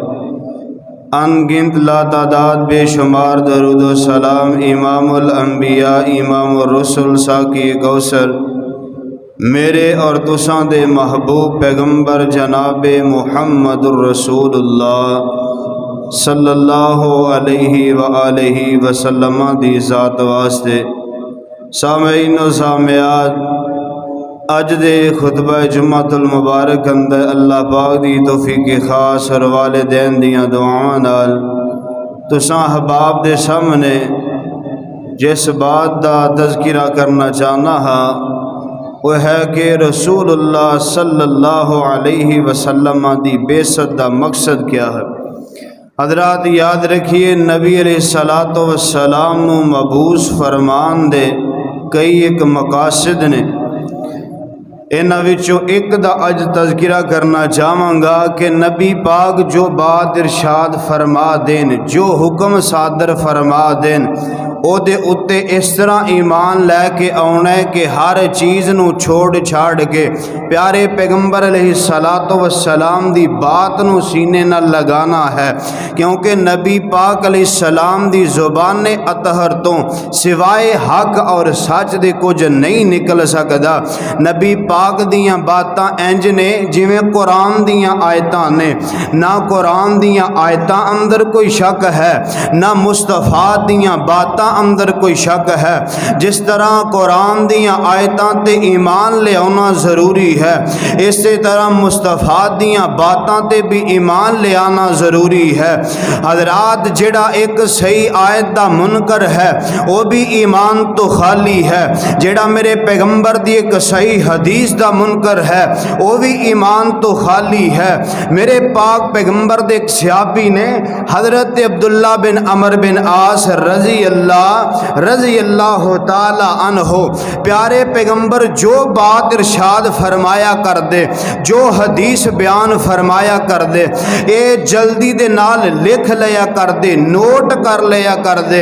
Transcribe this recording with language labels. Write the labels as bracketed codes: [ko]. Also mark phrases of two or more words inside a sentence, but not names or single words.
[pa] ان گنت لا تعداد بے شمار درود و سلام [ar] امام الانبیاء امام الرسل [pa] ساقی کوثر میرے اور تساں دے محبوب پیغمبر جناب محمد الرسول اللہ [ar] صلی اللہ علیہ وآلہ وسلم [pa] دی ذات واسطے. سامعین و سامعات، اج دے خطبہ جمعۃ المبارک اندر اللہ پاک دی توفیق خاص اور والدین دیاں دعاواں نال تساں احباب دے سامنے جس بات دا تذکرہ کرنا چاہنا ہاں وہ ہے کہ رسول اللہ [ar] صلی اللہ علیہ وسلم [pa] دی بعثت دا مقصد کیا ہے. حضرات یاد رکھیے، نبی [ar] علیہ الصلوۃ والسلام [pa] نو مبعوث فرمان دے کئی ایک مقاصد نے. انہاں وچوں ایک دا اج تذکرہ کرنا چاہواں گا کہ نبی پاک جو بات ارشاد فرما دین، جو حکم صادر فرما دین، او دے اتے اس طرح ایمان لے کے آنا ہے کہ ہر چیز نو چھوڑ چھاڑ کے پیارے پیغمبر [ar] علیہ السلام [pa] دی بات نو سینے نہ لگانا ہے. کیونکہ نبی پاک [ar] علیہ السلام [pa] دی زبان اطہر تو سوائے حق اور سچ دے کچھ نہیں نکل سکدا. نبی پاک دیاں باتاں انج نے جویں قرآن دیاں آیتاں نے. نہ قرآن دیاں آیتاں اندر کوئی شک ہے، نہ مصطفیٰ دیاں باتاں اندر کوئی شک ہے. جس طرح قرآن دیاں آیتاں تے ایمان لے آنا ضروری ہے، اسی طرح مصطفیٰ دیاں باتاں تے بھی ایمان لے آنا ضروری ہے. حضرات جڑا ایک صحیح آیت دا منکر ہے وہ بھی ایمان تو خالی ہے. جڑا میرے پیغمبر دی ایک صحیح حدیث دا منکر ہے وہ بھی ایمان تو خالی ہے. میرے پاک پیغمبر دے ایک صحابی نے حضرت عبداللہ بن عمر بن عاص [ar] رضی اللہ تعالی عنہ، [pa] پیارے پیغمبر جو بات ارشاد فرمایا کر دے، جو حدیث بیان فرمایا کر دے، اے جلدی دے نال لکھ لیا کر دے، نوٹ کر لیا کر دے.